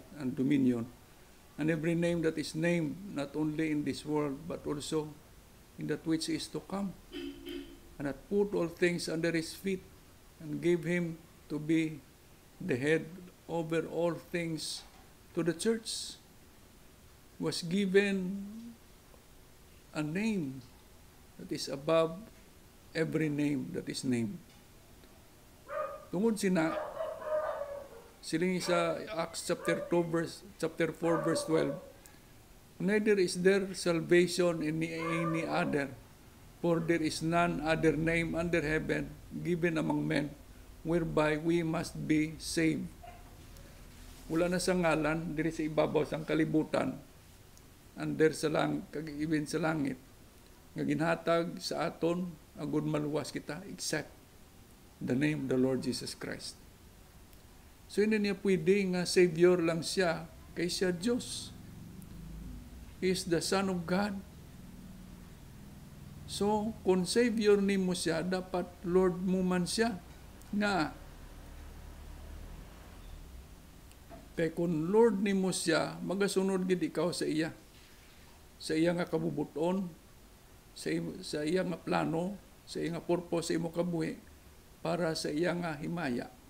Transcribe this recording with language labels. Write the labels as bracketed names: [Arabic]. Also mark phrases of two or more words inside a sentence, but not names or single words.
[English] and dominion, and every name that is named, not only in this world, but also in that which is to come, and hath put all things under his feet, and gave him to be the head over all things to the church, was given a name that is above every name that is named. [Hiligaynon] Tungod siling sa [English] Acts chapter 4 verse 12, neither is there salvation in any other, for there is none other name under heaven given among men whereby we must be saved. [Hiligaynon] Wala na sa ngalan diri sa ibabaw sang kalibutan, under sa even sa langit, nga ginhatag sa aton agud maluwas kita [English] except the name of the Lord Jesus Christ. [Hiligaynon] So hindi niya pwede nga Savior lang siya, kay siya Diyos. [English] He is the Son of God. [Hiligaynon] So kung Savior ni mo siya, dapat Lord mo man siya. Nga, kay kung Lord ni mo siya, magasunod gid ikaw sa iya. Sa iya nga kabubuton, sa iya nga plano, sa iya nga purpose sa imo kabuhi, para sa iya nga himaya.